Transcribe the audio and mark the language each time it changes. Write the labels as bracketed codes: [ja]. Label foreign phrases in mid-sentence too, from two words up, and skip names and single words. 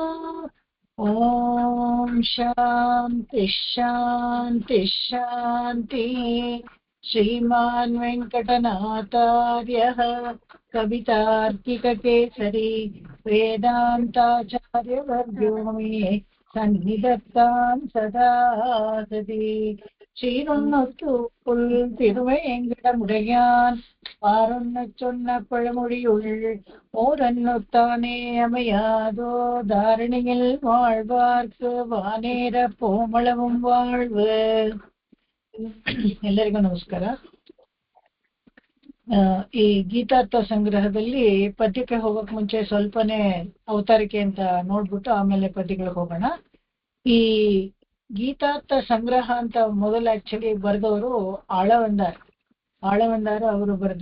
[sa] ॐ शान्ति शान्ति शान्ति। श्रीमान् वेङ्कटनाथार्यः कवितार्किककेसरी वेदान्ताचार्यवर्यो मे सन्निधत्तां सदा सति। [ta] சீரொன்னொத்து புல் திருவேங்கடமுடையான் பாரொன்னச் சொன்ன பழமொழியுள் ஓரன்னொத்தானே அமையாதோ தாரணியில் வாழ்வார்க்கு வானேர போமளவும் வாழ்வு. [kn] ಎಲ್ಲರಿಗೂ ನಮಸ್ಕಾರ. ಈ ಗೀತಾರ್ಥ ಸಂಗ್ರಹದಲ್ಲಿ ಪದ್ಯಕ್ಕೆ ಹೋಗಕ್ ಮುಂಚೆ ಸ್ವಲ್ಪನೇ ಅವತಾರಿಕೆ ಅಂತ ನೋಡ್ಬಿಟ್ಟು ಆಮೇಲೆ ಪದ್ಯಗಳಿಗೆ ಹೋಗೋಣ. ಈ ಗೀತಾರ್ಥ ಸಂಗ್ರಹ ಅಂತ ಮೊದಲು ಆಕ್ಚುಲಿ ಬರೆದವರು ಆಳವಂದಾರ ಅವರು ಬರೆದ್ರು.